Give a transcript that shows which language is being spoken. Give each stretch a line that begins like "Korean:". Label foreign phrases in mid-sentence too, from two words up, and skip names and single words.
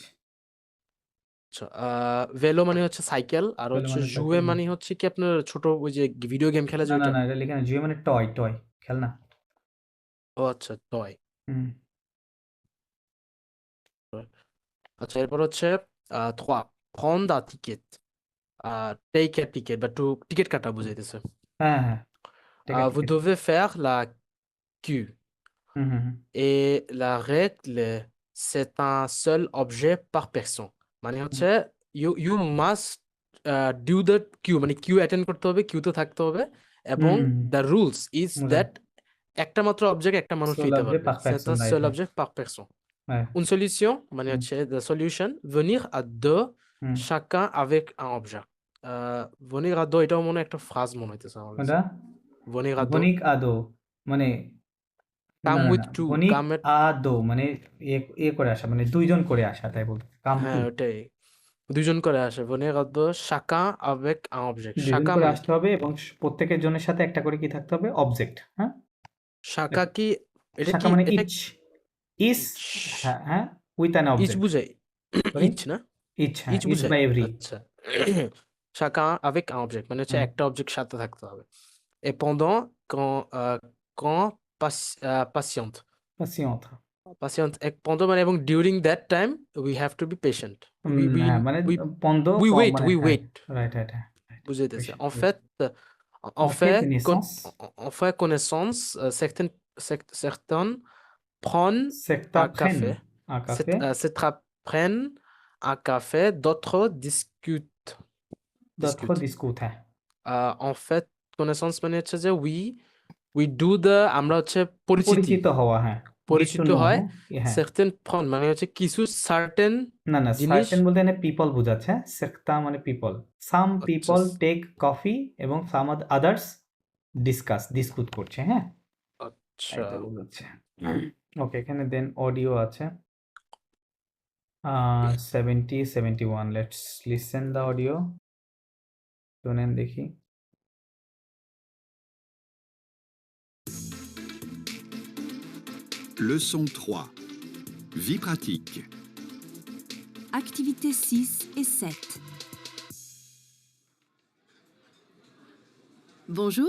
Bangla: আচ্ছা ভেলো মানে হচ্ছে সাইকেল, আর তাহলে হচ্ছে মানে জুয়ে সাইকেল, হুম। মানে হচ্ছে কি আপনার ছোট ওই যে ভিডিও গেম খেলা না, যায় না, ওইটা। না, এটা লিখে না। জুয়ে মানে টয়, খেলনা। ও আচ্ছা টয়। হুম। আচ্ছা এরপর হচ্ছে 3
French: prendre un ticket,
English: take a ticket
Bangla: বা টু টিকিট কাটা বুঝাইতেছে। হ্যাঁ, হ্যাঁ।
English: take a
French: Vous
Bangla: টিকেট।
French: devez faire la queue হুম, হুম, হুম। et la règle c'est un seul objet par personne
Bangla: মানে হুম, হচ্ছে
English: you must do the queue
Bangla: মানে queue অ্যাটেন্ড করতে হবে, queueতে থাকতে হবে, এবং হুম, হুম।
English: the rules is
Bangla: রাইট। that একটা মাত্র অবজেক্ট একটা মানুষ সোল নিতে অবজেক্ট পারবে, পার
French: c'est
Bangla: পারসন,
French: un
Bangla: রাইট,
French: seul
Bangla: হ্যাঁ।
French: objet par personne।
Bangla: হ্যাঁ।
French: Une solution মানে হুম,
Bangla: হচ্ছে
English: the solution
French: venir à deux হুম। chacun avec un objet। venir à deux
Bangla: এটাও মনে হয় একটা ফ্রাজ মনে হইতেছে আমার কাছে। কোনটা?
French: venir à deux
Bangla: বণিক আদো মানে না,
English: come
Bangla: না, না।
English: with two
Bangla: বণিক
English: come at
Bangla: আদো মানে করে আসা মানে ২ জন করে আসা তাই বলতে।
English: come to.
Bangla: হ্যাঁ ওটাই, দুজন করে আসে
French: venir à deux chacun avec un objet।
Bangla: ২ জন
French: chacun
Bangla: করে মানে আসতে কি? হবে এবং প্রত্যেকের জনের সাথে একটা করে কি থাকতে হবে? অবজেক্ট, হ্যাঁ? chacun কি এটা শাখা কি মানে এটা ইচ। ইস, ইচ হ্যাঁ, হ্যাঁ,
English: with an
Bangla: ইচ অবজেক্ট। বুঝাই সরি? ইচ না ইচ, হ্যাঁ, ইচ ইচ বুঝাই
English: by every.
Bangla: আচ্ছা।
French: chacun avec un objet
Bangla: মানে হচ্ছে হুম। একটা অবজেক্ট সাথে থাকতে হবে।
French: et pendant quand patiente পাসিয়ন্ত।
English: patiente এক pendant মানে এবং during that time we have to be patient, we we
Bangla: হ্যাঁ, মানে
English: we
Bangla: পন্দ
English: we
Bangla: কম
English: wait
Bangla: মানে
English: we
Bangla: হ্যাঁ,
English: wait
Bangla: রাইট, রাইট, হ্যাঁ, রাইট। বুঝাইতেছে পেশেন্ট,
French: en
Bangla: গুড।
French: fait on On fait fait connaissance. on fait connaissance, certaines prennent un café, S'apprennent un café, certains prennent un café, d'autres discutent d'autres discutent discutent, hein. En fait connaissance
Bangla: মানে হচ্ছে যে
English: we do the
Bangla: আমরা হচ্ছে পরিচিতি পরিচিত হওয়া, হ্যাঁ।
English: Get to
Bangla: পরিচিত
English: know,
Bangla: হয় হ্যাঁ। certain prendre মানে হচ্ছে কিছু certain না, না, জিনিস সার্টেন বলতে এখানে পিপল বোঝাচ্ছে, হ্যাঁ? সেক্তা মানে পিপল। সাম আচ্ছা
English: people take coffee
Bangla: এবং
English: some others
Bangla: ডিসকুট করছে, হ্যাঁ? আচ্ছা এটা বোঝাচ্ছে। ওকে, এখানে দেন অডিও আছে। 70, 71.
English: let's listen the audio.
Bangla: শোনেন দেখি।
French: Leçon 3. Vie pratique. Activités 6 et 7. Bonjour,